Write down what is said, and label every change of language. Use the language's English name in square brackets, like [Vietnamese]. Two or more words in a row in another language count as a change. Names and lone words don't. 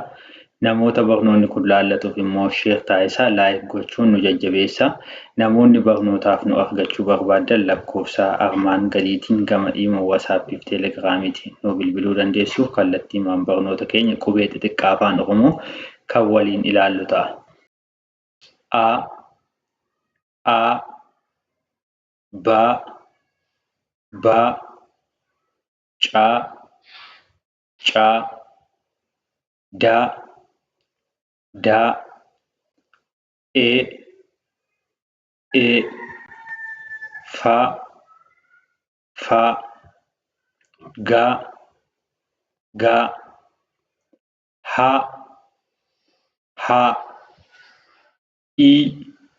[Oromo] Namoota barnoonni kun laallatuuf immoo share taasisaa like gochuun nu jajjabeessa. Namoonni barnootaaf nu argachuu barbaadan lakkoofsa armaan gadiitiin gama dhiima WhatsApp fi Telegraamiitiin nu bilbiluu dandeessu. Kallattiimaan barnoota keenya qubee xixiqqaa afaan Oromoo kan waliin ilaallu ta'a. A ba ca da e fa ga ha i